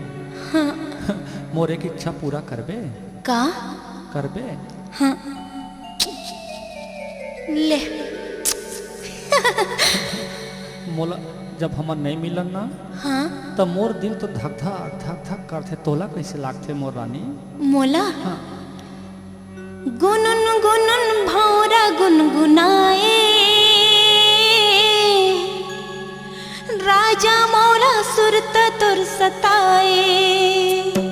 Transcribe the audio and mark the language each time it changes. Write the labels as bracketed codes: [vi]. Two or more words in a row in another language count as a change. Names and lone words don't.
[hne] हाँ मोरे की इच्छा पूरा करबे? का करबे? हाँ ले मोला जब हमर नहीं मिलन ना, हाँ तब मोर दिल तो धक धक धक धक करते। तोला कैसे लागते मोर रानी? मोला हाँ। गुनन गुनन भौरा गुनगुनाए, राजा मौला सुरत तुर सताए।